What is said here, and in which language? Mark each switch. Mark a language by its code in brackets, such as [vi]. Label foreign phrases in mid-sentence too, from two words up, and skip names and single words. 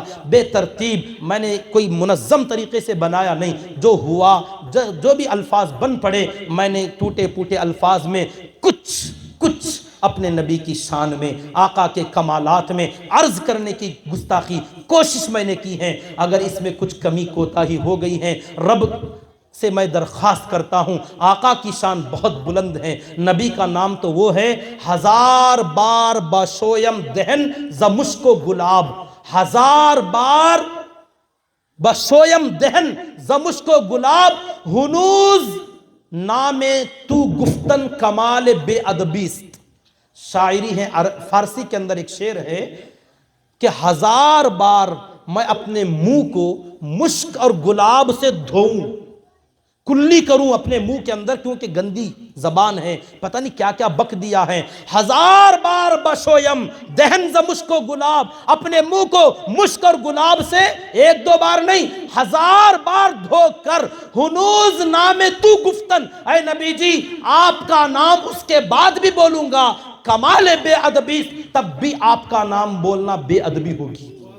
[ur] بے ترتیب میں نے کوئی منظم طریقے سے بنایا نہیں، جو ہوا جو بھی الفاظ بن پڑے میں نے ٹوٹے پوٹے الفاظ میں کچھ اپنے نبی کی شان میں، آقا کے کمالات میں عرض کرنے کی گستاخی کوشش میں نے کی ہے۔ اگر اس میں کچھ کمی کوتاہی ہو گئی ہے، رب سے میں درخواست کرتا ہوں۔ آقا کی شان بہت بلند ہے، نبی کا نام تو وہ ہے [fa] 1000 بار بشویم دہن ز مشک و گلاب، 1000 بار بشویم دہن ز مشک و گلاب، ہنوز نام تو گفتن کمال بے ادبیست۔ [ur] شاعری ہے فارسی کے اندر ایک شعر ہے کہ 1000 بار میں اپنے منہ کو مشک اور گلاب سے دھوؤں، کلی کروں اپنے منہ کے اندر، کیونکہ گندی زبان ہے، پتہ نہیں کیا کیا بک دیا ہے۔ [fa] 1000 بار بشویم دہن ز مشک و گلاب، [ur] اپنے منہ کو مشک اور گلاب سے 1-2 بار نہیں 1000 بار دھو کر، [fa] ہنوز نام تو گفتن، [ur] اے نبی جی آپ کا نام اس کے بعد بھی بولوں گا، [fa] کمال بے ادبی، [ur] تب بھی آپ کا نام بولنا بے ادبی ہوگی۔